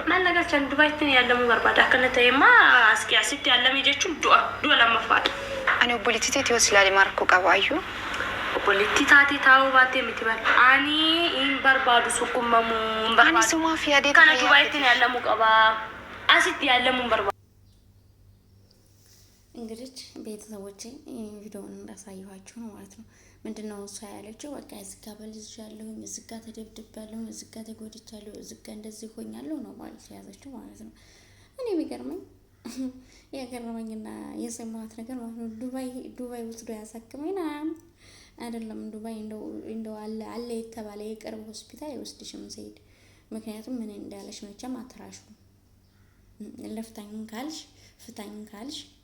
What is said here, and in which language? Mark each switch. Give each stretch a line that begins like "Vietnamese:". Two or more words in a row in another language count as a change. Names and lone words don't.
Oromo: Maal nagalchan Dubaayitti yaalamuu barbaada. Akkana ta'e maa asitti yaalamee jechuun du'a lammaffaadha. Ani obboleettii teetii yoo silaa markuu qaba ayyuu. Obboleettii taatee taa'uu baatee miti bal. Ani hin barbaadu sukkummamuu hin barbaadu. Ani sumaa fi adeeta kana Dubaayitti yaalamuu qaba. Asitti yaalamuu hin barbaadu.
Amharic: እንግዲህ ቤተሰቦቼ ቪዲዮውን እንዳሳየኋችሁ ነው ማለት ነው። ምንድነው እሷ ያለችው? በቃ እዚህ ጋር በልዝሻለሁ፣ እዚህ ጋር ተደብድቤያለሁ፣ እዚህ ጋር ተጎድቻለሁ፣ እዚህ ጋር እንደዚህ ሆኛለሁ ነው ማለት ያዘችው ማለት ነው። እኔ የሚገርመኝ የገረመኝና የሰማሁት ነገር ማለት ነው ዱባይ ወስዶ ያሳክመኝ አይደለም። ዱባይ እንደው አለ የተባለ የቅርብ ሆስፒታል ይወስድሽም ሰይድ። ምክንያቱም ምን እንዳለሽ መቼም አትራሹ። ለፍታኝ ካልሽ ፍታኝ ካልሽ